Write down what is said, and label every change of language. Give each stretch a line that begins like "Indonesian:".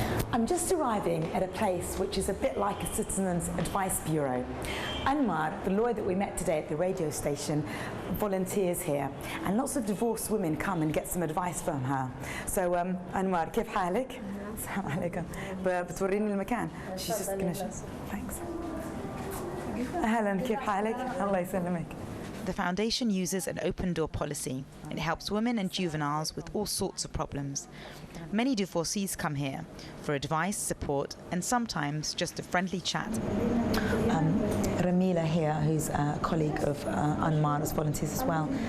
English: I'm just arriving at a place which is a bit like a citizen's advice bureau. Anwar, the lawyer that we met today at the radio station, volunteers here, and lots of divorced women come and get some advice from her.
Arabic: So Anwar, كيف حالك؟ السلام عليكم. بتوريني المكان.
English: She's just gonna show. Thanks.
Arabic: أهلاً كيف حالك؟ الله يسلمك.
English: The foundation uses an open door policy. It helps women and juveniles with all sorts of problems. Many divorcees come here for advice, support, and sometimes just a friendly chat. Ramila here, who's a colleague of Anmar's volunteers as well.